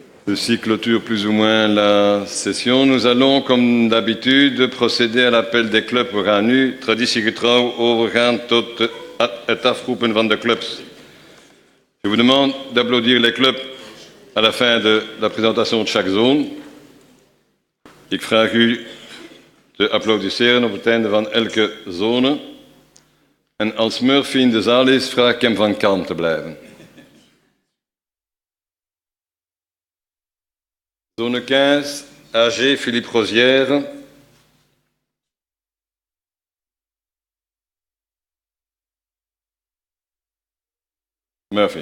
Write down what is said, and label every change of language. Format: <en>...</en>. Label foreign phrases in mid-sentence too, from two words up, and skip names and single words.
<fr>Ceci clôture plus ou moins la session. Nous allons, comme d'habitude, procéder à l'appel des clubs.</fr> <nl>We gaan nu traditiegetrouw overgaan tot het afroepen van de clubs.</nl> <fr>Je vous demande d'applaudir les clubs à la fin de la présentation de chaque zone.</fr> <nl>Ik vraag u te applaudisseren op het einde van elke zone. En als Murphy in de zaal is, vraag ik hem van kalm te blijven. Zone 15, AG Philippe Rosière. Murphy.</nl>